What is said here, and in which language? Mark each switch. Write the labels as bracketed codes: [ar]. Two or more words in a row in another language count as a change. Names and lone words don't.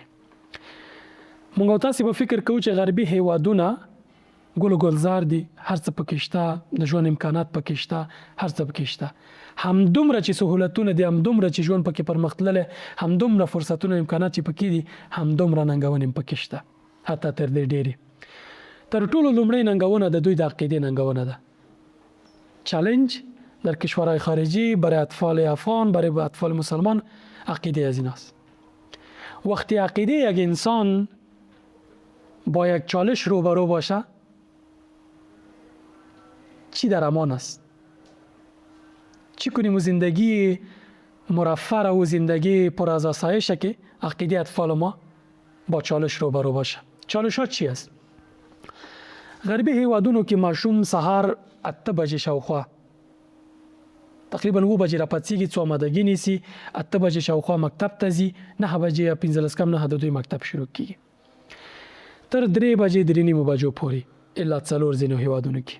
[ps] موږ او تاسې به فکر کوو چې غربي هیوادونه ګل و ګلزار دي، هر څه پکې شته، د ژوند امکانات پکې شته، هر څه پکې شته. همدومره چې سهولتونه دي، همدومره چې ژوند پکې پرمختللی، همدومره فرصتونه امکانات چې پکې دي، همدومره ننګونې هم پکې شته، حتی تر دې ډېرې. تر ټولو لومړۍ ننګونه د دوی د عقیدې ننګونه ده. [fa] چالنج در کشورهای خارجی برای اطفال افغان، برای اطفال مسلمان عقیده از این است. وقتی عقیده یک انسان با یک چالش روبرو باشه، چی در امان است؟ چی کنیم و زندگی مرفه و زندگی پر از آسایشه که عقیده اطفال ما با چالش روبرو باشه؟ چالش ها چی است؟ [ps] غربي هیوادونو کې ماشوم سهار 8 بجې شاوخوا تقریبا 9 بجې راپاڅېږي، څو آمادګي نیسي، 8 بجې شاوخوا مکتب ته ځي، 9 بجې یا 15 کم 9 د دوی مکتب شروع کیږي تر 3 بجې 3:30 بجو پورې، الا 4 ځینو هیوادونو کې.